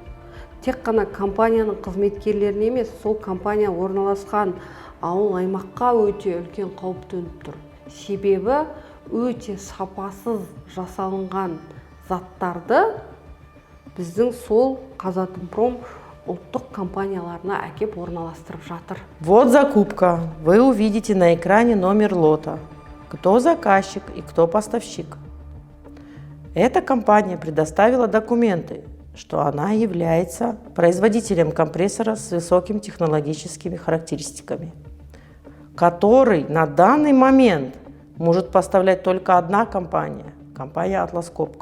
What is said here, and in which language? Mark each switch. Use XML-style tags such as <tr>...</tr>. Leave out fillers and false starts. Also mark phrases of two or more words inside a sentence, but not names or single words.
<kk>Тек қана компанияның қызметкерлеріне емес, сол компания орналасқан ауыл аймаққа өте үлкен қауіп төніп тұр. Себебі өте сапасыз жасалынған заттарды біздің сол Қазатомпром ұлттық компанияларына әкеп орналастырып жатыр.</kk> <ru>Вот закупка. Вы увидите на экране номер лота. Кто заказчик и кто поставщик. Эта компания предоставила документы, что она является производителем компрессора с высокими технологическими характеристиками, который на данный момент может поставлять только одна компания, компания Atlas Copco.</ru>